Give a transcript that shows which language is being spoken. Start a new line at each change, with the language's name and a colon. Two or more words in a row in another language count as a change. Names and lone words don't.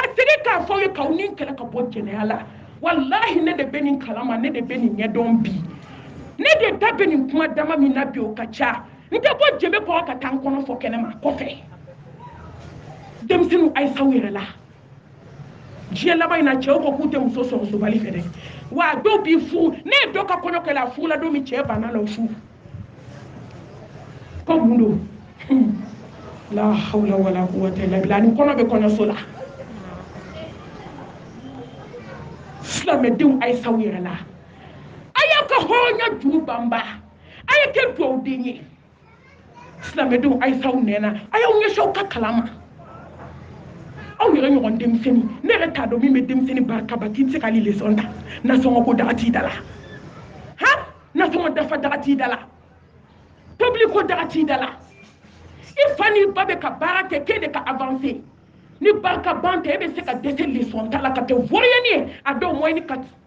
Bambara: segin k'a fɔ ye k'aw ni kɛlɛ ka bɔ jɛnɛya la wallahi ne de bɛ nin kalama ne de bɛ nin ɲɛdɔn bi ne de da bɛ nin kuma dama min na bi o ka ca n tɛ bɔ jɛbe kɔrɔ ka taa n kɔnɔ fɔ kɛnɛma kɔfɛ denmisɛnninw a ye s'aw yɛrɛ la diɲɛ laban in na cɛw ko k'u tɛ muso sɔrɔ sobali fɛ dɛ wa dɔw b'i furu ne ye dɔ ka kɔɲɔ kɛ la a furula don min cɛ banna la o su ko mun don
Arabic: لا حول ولا قوة إلا بالله
Bambara: ni kɔnɔ bɛ kɔɲɔso la silamɛdenw a ye s'aw yɛrɛ la a y'a ka hɔrɔnya juru banba a ye kɛ dugawuden ye silamɛdenw a ye s'aw nɛna a y'aw ɲɛsin aw ka kalan ma aw yɛrɛ ɲɔgɔn denmisɛnnin ne yɛrɛ t'a dɔn min bɛ denmisɛnnin barika ba k'i tɛ se k'ale leçon ta nasɔngɔ ko daga t'i da la han nasɔngɔ dafa daga t'i da la tobili ko daga t'i da la i fa n'i ba bɛ ka baara kɛ k'e de ka avancer ni barika ban tɛ e bɛ se ka dɛsɛ leçon ta la ka kɛ voyeni ye a dɔw moyenne 4